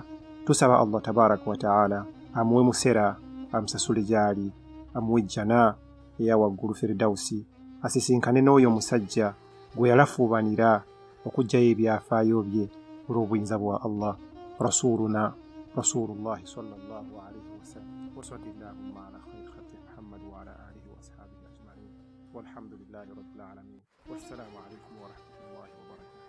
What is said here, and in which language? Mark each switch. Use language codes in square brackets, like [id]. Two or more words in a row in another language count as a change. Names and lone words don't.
[lg] Tusaba [ar] الله تبارك وتعالى [lg] amuwe musera amusasule gy'ali amuwe jjana eya waggulu Firdausi asisinkane n'oyo omusajja gwe yalafuubanira okuggyayo ebyafaayo bye olw'obuyinza bwa Allah. [ar] رسولنا رسول الله صلى الله عليه وسلم وصلى الله على خير خلق محمد وعلى آله وأصحابه أجمعين والحمد لله رب العالمين. والسلام عليكم ورحمة الله وبركاته.